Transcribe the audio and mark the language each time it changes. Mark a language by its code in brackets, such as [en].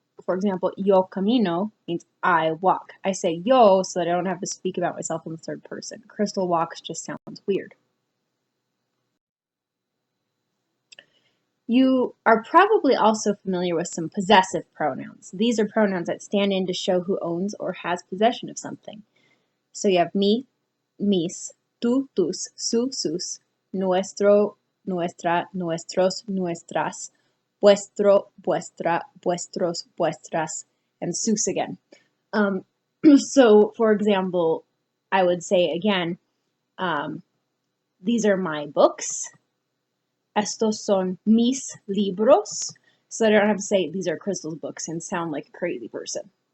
[en] For example, yo camino means I walk. I say yo so that I don't have to speak about myself in the third person. Crystal walks just sounds weird. You are probably also familiar with some possessive pronouns. These are pronouns that stand in to show who owns or has possession of something. [es] So you have mi, mis, tú, tus, su, sus, nuestro, nuestra, nuestros, nuestras, vuestro, vuestra, vuestros, vuestras, and sus again. [en] So, for example, I would say again, these are my books. Estos son mis libros. So I don't have to say these are Crystal's books and sound like a crazy person.